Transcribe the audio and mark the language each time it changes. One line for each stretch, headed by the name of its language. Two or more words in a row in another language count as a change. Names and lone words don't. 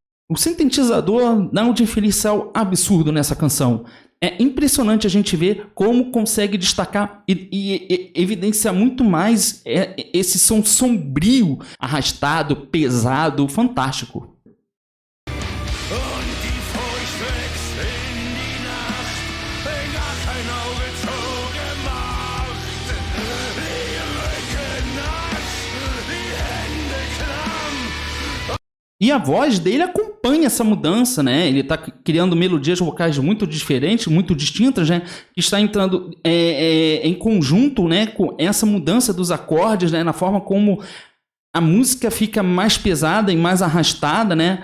Portuguese: O sintetizador dá um diferencial absurdo nessa canção. É impressionante a gente ver como consegue destacar e evidenciar muito mais esse som sombrio, arrastado, pesado, fantástico.
German: Und die Furcht wächst in die Nacht, gar kein Auge zugemacht. Die Rücken nass, die Hände klamm.
Portuguese: E a voz dele acompanha essa mudança, né? Ele está criando melodias vocais muito diferentes, muito distintas, né? Que está entrando em conjunto, né? Com essa mudança dos acordes, né? Na forma como a música fica mais pesada e mais arrastada, né?